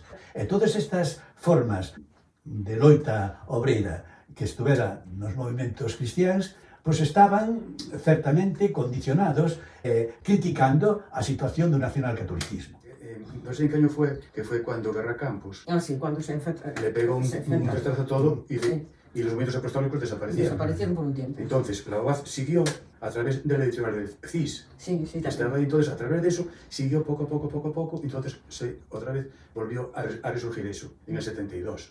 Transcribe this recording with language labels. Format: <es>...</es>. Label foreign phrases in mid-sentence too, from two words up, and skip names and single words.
<gl>E todas estas formas de loita obreira que estuvera nos movimentos cristiáns, pois estaban certamente condicionados, criticando a situación do nacionalcatolicismo. Non sei que año foi, que foi cando Guerra Campos</gl> <es>Sí, cuando se enfrenta. le pegó un retraso todo y los movimientos apostólicos desaparecieron. Desaparecieron por un tiempo. Entonces, la OAZ siguió a través de la editorial de CIS. Sí, Estaba ahí, entonces, a través de eso, siguió poco a poco, entonces otra vez volvió a resurgir eso, en el 72.</es>